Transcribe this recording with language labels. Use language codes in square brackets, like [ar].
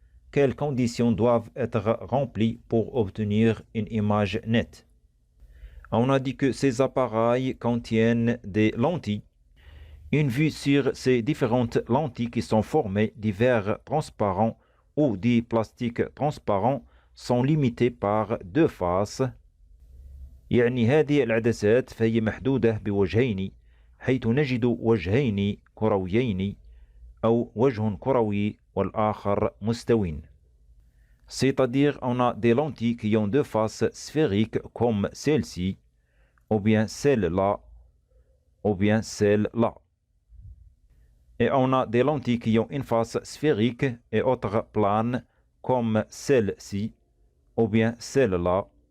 [fr] Quelles conditions doivent être remplies pour obtenir une image nette? On a dit que ces appareils contiennent des lentilles. Une vue sur ces différentes lentilles qui sont formées des verres transparents ou des plastiques transparents sont limitées par deux faces. [ar] يعني هذه العدسات فهي محدودة بوجهين حيث نجد وجهين كرويين أو وجه كروي والآخر مستوٍ. [fr] C'est-à-dire on a des lentilles qui ont deux faces sphériques comme celle-ci, ou bien celle-là, ou bien celle-là. Et on a des lentilles qui ont une face sphérique et autre plane comme celle-ci, ou bien celle-là.